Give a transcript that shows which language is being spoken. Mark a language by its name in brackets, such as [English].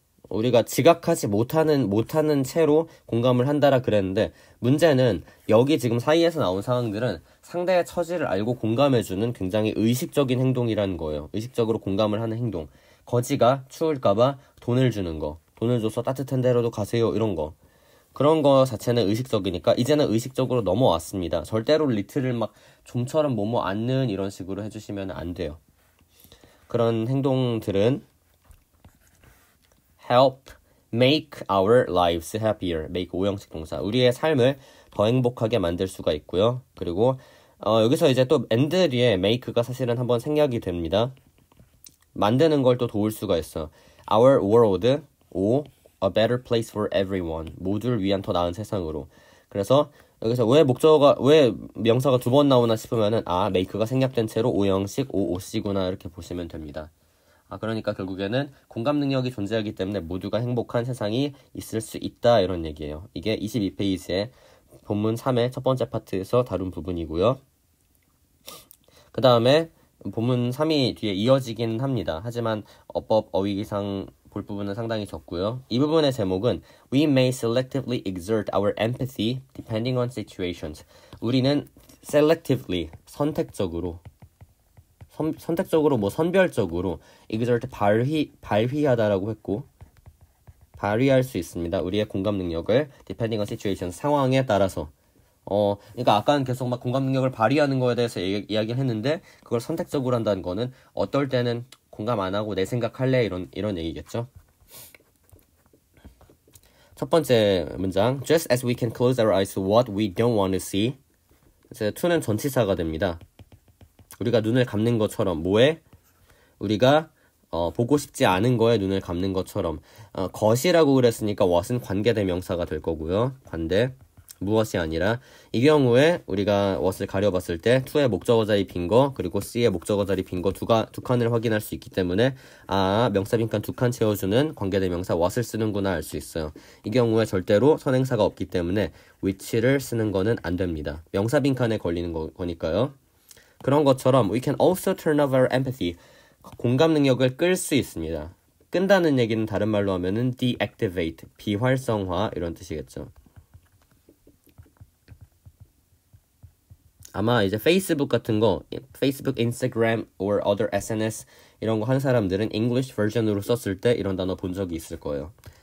[Korean] 우리가 지각하지 못하는 채로 공감을 한다라 그랬는데 문제는 여기 지금 사이에서 나온 상황들은 상대의 처지를 알고 공감해주는 굉장히 의식적인 행동이라는 거예요. 의식적으로 공감을 하는 행동. 거지가 추울까봐 돈을 주는 거. 돈을 줘서 따뜻한 데로도 가세요. 이런 거. 그런 거 자체는 의식적이니까 이제는 의식적으로 넘어왔습니다. 절대로 리트를 막 좀처럼 뭐뭐 않는 이런 식으로 해주시면 안 돼요. 그런 행동들은 [English] help make our lives happier. [Korean] make 5형식 동사. 우리의 삶을 더 행복하게 만들 수가 있고요. 그리고 여기서 이제 또 and 뒤에 make가 사실은 한번 생략이 됩니다. 만드는 걸 또 도울 수가 있어. [English] our world a better place for everyone. [Korean] 모두를 위한 더 나은 세상으로. 그래서 여기서 왜 명사가 두 번 나오나 싶으면은 make가 생략된 채로 5형식 OOC구나 이렇게 보시면 됩니다. 그러니까 결국에는 공감 능력이 존재하기 때문에 모두가 행복한 세상이 있을 수 있다 이런 얘기예요. 이게 22페이지의 본문 3의 첫 번째 파트에서 다룬 부분이고요. 그 다음에 본문 3이 뒤에 이어지긴 합니다. 하지만 어법, 어휘기상 볼 부분은 상당히 적고요. [English] 이 부분의 제목은 We may selectively exert our empathy depending on situations. [Korean] 우리는 selectively, 선택적으로 선택적으로 뭐 선별적으로 exert 발휘하다라고 했고 발휘할 수 있습니다. 우리의 공감 능력을 [English] depending on situation [Korean] 상황에 따라서 그러니까 아까는 계속 막 공감 능력을 발휘하는 거에 대해서 이야기를 했는데 그걸 선택적으로 한다는 거는 어떨 때는 공감 안 하고 내 생각할래 이런 얘기겠죠. [English] 첫 번째 문장 Just as we can close our eyes to what we don't want to see. [Korean] 그래서 to는 전치사가 됩니다. 우리가 눈을 감는 것처럼 뭐에? 우리가 보고 싶지 않은 거에 눈을 감는 것처럼 것이라고 그랬으니까 what은 관계대명사가 될 거고요. 관대 무엇이 아니라 이 경우에 우리가 what을 가려봤을 때 to의 목적어 자리 빈 거 그리고 C의 목적어 자리 빈 거 두 칸을 확인할 수 있기 때문에 명사 빈칸 두 칸 채워주는 관계대명사 what을 쓰는구나 알 수 있어요. 이 경우에 절대로 선행사가 없기 때문에 which를 쓰는 거는 안 됩니다. 명사 빈칸에 걸리는 거니까요. [English] 그런 것처럼 we can also turn off our empathy. [Korean] 공감 능력을 끌 수 있습니다. 끈다는 얘기는 다른 말로 하면은 deactivate, 비활성화 이런 뜻이겠죠. 아마 이제 페이스북 같은 거, 페이스북, 인스타그램 [English] or other SNS [Korean] 이런 거 하는 사람들은 English 버전으로 썼을 때 이런 단어 본 적이 있을 거예요.